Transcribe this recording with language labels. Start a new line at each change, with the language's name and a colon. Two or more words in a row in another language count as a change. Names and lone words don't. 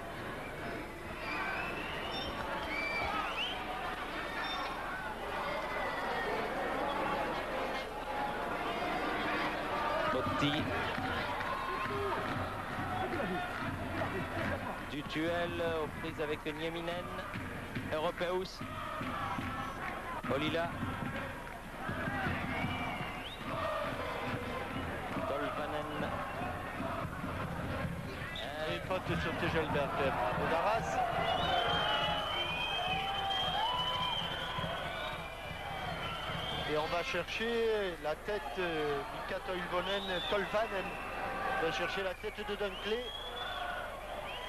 French: Otti. Du duel aux prises avec Nieminen. Européus. Olila. Tolvanen. Une faute sur Tegelberg de Darras. Et on va chercher la tête Mika Toivonen, Tolvanen va chercher la tête de Dunkley.